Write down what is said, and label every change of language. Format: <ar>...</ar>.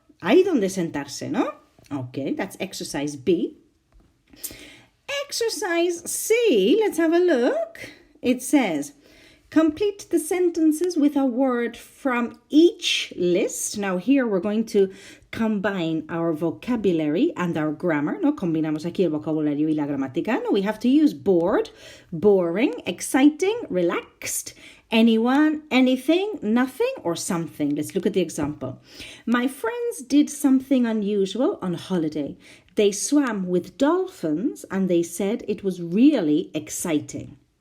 <es>Hay donde sentarse, no?</es> <en>Okay, that's exercise B. Exercise C, let's have a look. It says, complete the sentences with a word from each list. Now here we're going to combine our vocabulary and our grammar.</en> <es>No, combinamos aquí el vocabulario y la gramática.</es> <en>No, we have to use bored, boring, exciting, relaxed, anyone, anything, nothing, or something. Let's look at the example. My friends did something unusual on holiday. They swam with dolphins and they said it was really exciting.</en>